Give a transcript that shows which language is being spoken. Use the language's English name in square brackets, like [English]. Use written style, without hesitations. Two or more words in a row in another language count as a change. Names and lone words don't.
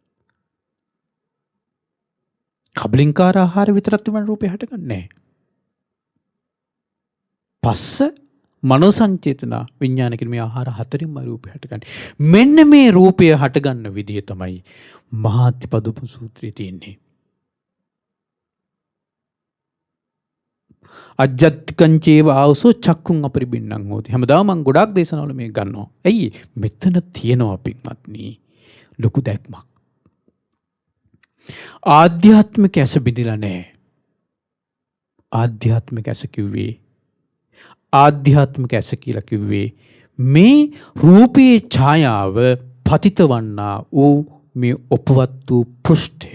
[Sinhala] කබලින්කාර ආහාර විතරක් තිබුණ රූපය හටගන්නේ නැහැ. පස්ස, මනෝ සංචේතන, විඥාන කියන මේ ආහාර හතරින්ම රූපය හටගන්නේ. මෙන්න මේ රූපය හටගන්න විදිය තමයි මහාත්පදුප සූත්‍රයේ තියෙන්නේ. [Pali] අජ්ජත්තිකං චේව ආවසෝ චක්කුං අපරිබින්නං හෝති. [Sinhala] හැමදාම මම ගොඩාක් දේශනාවල මේක ගන්නවා. ඇයි? මෙතන තියෙනවා පින්වත්නි ලොකු දැක්මක්. ආධ්‍යාත්මික ඇස බිඳිලා නැහැ. ආධ්‍යාත්මික ඇස කිව්වේ ආධ්‍යාත්මික ඇස කියලා කිව්වේ මේ රූපේ ඡායාව පතිත වන්නා වූ මේ උපවත් වූ පෘෂ්ඨය.